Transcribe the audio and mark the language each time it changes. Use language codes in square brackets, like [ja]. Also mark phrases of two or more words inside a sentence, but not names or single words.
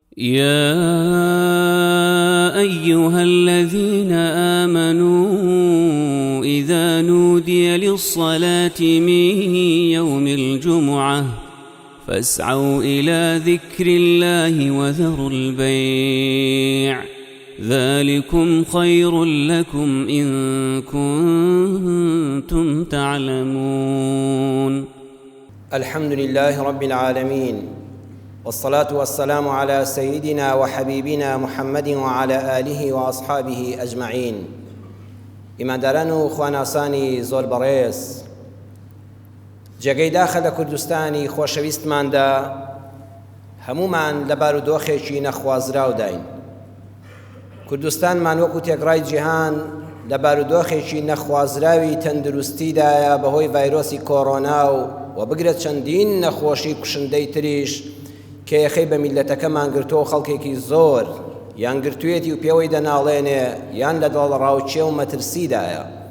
[ar] يا أيها الذين آمنوا إذا نودي للصلاة من يوم الجمعة فاسعوا إلى ذكر الله وذروا البيع ذلكم خير لكم إن كنتم تعلمون. الحمد لله رب العالمين، والصلاة والسلام على سيدنا وحبيبنا محمد وعلى آله وأصحابه أجمعين. [ckb] ئیمانداران و خواناسانی زۆر بەڕێز، جێگەی داخە لە کوردستانی خۆشەویستماندا هەمومان لە بارودۆخێکی نەخوازراو داین. کوردستانمان وەکو تێکڕای جیهان لە بارودۆخێکی نەخوازراوی تەندروستیدایە بەهۆی ڤایرۆسی کۆڕۆنا و بگرێت چەندین نەخۆشی کوشندەی تریش کە یەخەی بە میلەتەکەمان گرتووە و خەڵکێکی زۆر یان گرتوێتی و پێوەی دەناڵێنێ یان لە دڵڕاوچێ و مەترسیدایە.